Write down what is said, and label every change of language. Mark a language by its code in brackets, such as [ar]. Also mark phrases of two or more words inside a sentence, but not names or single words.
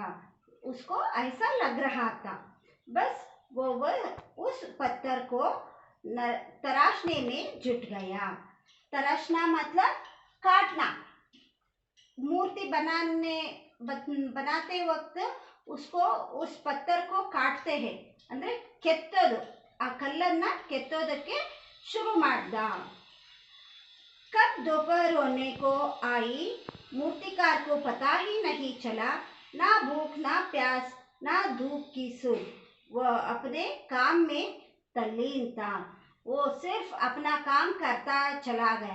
[hi] उसको ऐसा लग रहा था बस वो उस पत्थर को तराशने में जुट गया। तराशना मतलब काटना। मूर्ति बनाते वक्त उसको उस पत्थर को काटते हैं, [kn] ಅಂದ್ರೆ ಕೆತ್ತೋದು, ಆ ಕಲ್ಲನ್ನ ಕೆತ್ತೋದಕ್ಕೆ शुरू ಮಾಡ್ದ। [hi] कब दोपहर होने को आई, मूर्तिकार को पता ही नहीं चला। ना भूख ना प्यास ना धूप की सुध। वह अपने काम में तल्लीन था। वो सिर्फ अपना काम करता चला गया।